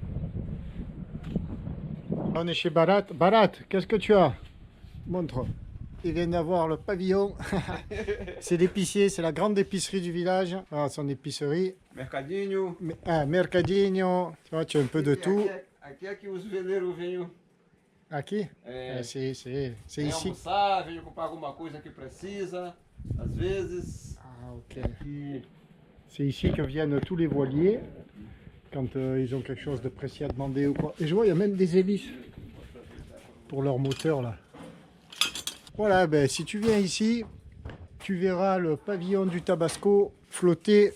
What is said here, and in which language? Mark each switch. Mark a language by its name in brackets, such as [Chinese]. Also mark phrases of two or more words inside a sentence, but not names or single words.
[French] On est chez Barat. Barat, qu'est-ce que tu as? Montre. Il vient d'avoir le pavillon. C'est l'épicier, c'est la grande épicerie du village. Ah, son épicerie. Mercadinho. Mercadinho. Tu vois, tu as un peu de tout. [Portuguese] Aqui é que os veleiros venham. Aqui? [French] C'est ici. [Portuguese] Almoçar, venham comprar alguma coisa que precisa, às vezes. Ah, ok. [French] C'est ici que viennent tous les voiliers. Quand ils ont quelque chose de précis à demander ou quoi. Et je vois, il y a même des hélices pour leur moteur là. Voilà, ben, si tu viens ici, tu verras le pavillon du Tabasco flotter.